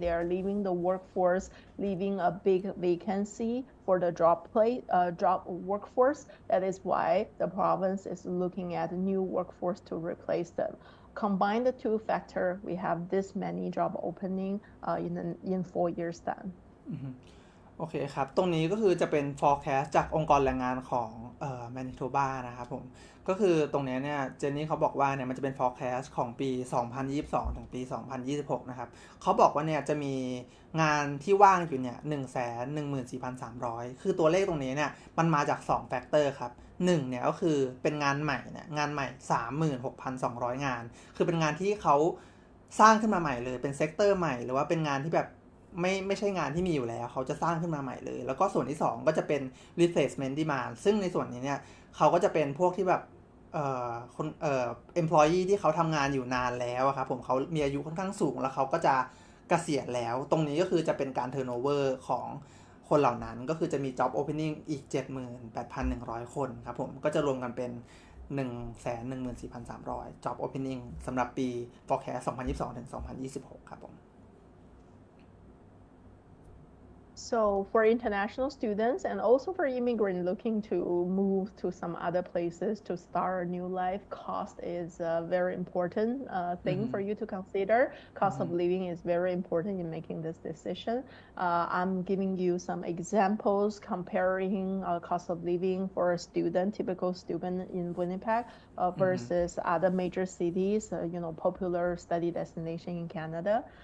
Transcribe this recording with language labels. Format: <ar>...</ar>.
<en>They are leaving the workforce, leaving a big vacancy for the job workforce. That is why the province is looking at a new workforce to replace them. Combine the two factors, we have this many job opening in 4 years' time.</en> <th>โอเคครับตรงนี้ก็คือจะเป็น forecast จากองค์กรแรงงานของแมนิโทบานะครับผมก็คือตรงนี้เนี่ยเจนนี่เขาบอกว่าเนี่ยมันจะเป็น forecast ของปี 2022 ถึงปี 2026 นะครับเขาบอกว่าเนี่ยจะมีงานที่ว่างอยู่เนี่ย 114,300 คือตัวเลขตรงนี้เนี่ยมันมาจาก2 factor ครับ1เนี่ยก็คือเป็นงานใหม่เนี่ยงานใหม่ 36,200 งานคือเป็นงานที่เขาสร้างขึ้นมาใหม่เลยเป็นเซกเตอร์ใหม่หรือว่าเป็นงานที่แบบไม่ใช่งานที่มีอยู่แล้วเขาจะสร้างขึ้นมาใหม่เลยแล้วก็ส่วนที่2ก็จะเป็น replacement demand ซึ่งในส่วนนี้เนี่ยเขาก็จะเป็นพวกที่แบบ คนemployee ที่เขาทำงานอยู่นานแล้วครับผมเขามีอายุค่อนข้างสูงแล้วเขาก็จะเกษียณแล้วตรงนี้ก็คือจะเป็นการ turnover ของคนเหล่านั้นก็คือจะมี job opening อีก 78,100 คนครับผมก็จะรวมกันเป็น 114,300 job opening สำหรับปี forecast 2022 ถึง 2026 ครับผม</th> <en>So for international students and also for immigrants looking to move to some other places to start a new life, cost is a very important thing for you to consider. Cost of living is very important in making this decision. I'm giving you some examples comparing cost of living for a student, typical student in Winnipeg versus other major cities, popular study destination in Canada.</en>